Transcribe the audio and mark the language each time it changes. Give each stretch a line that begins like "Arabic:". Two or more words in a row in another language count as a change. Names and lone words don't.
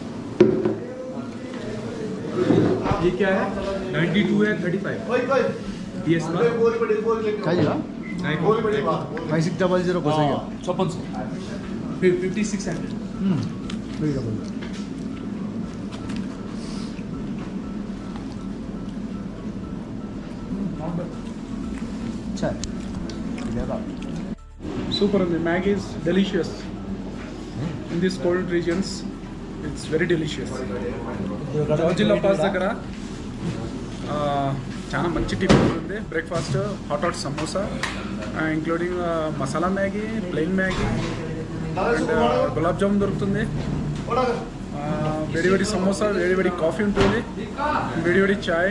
Hindi: ये क्या है? 92 है 35. yes ना चाहिए 5600 को सही है
Telugu: 5600 సూపర్ ఉంది.
English: Maggi is delicious in this cold regions. it's very delicious.
Telugu: జోజిలా పాస్ దగ్గర చాలా మంచి టిఫిన్ ఉంది.
English: Breakfast hot samosa including masala Maggi, plain Maggi and gulab jamun దొరుకుతుంది.
Telugu: వేడి వేడి సమోసా, వేడి వేడి కాఫీ ఉంటుంది, వేడి వేడి చాయ్.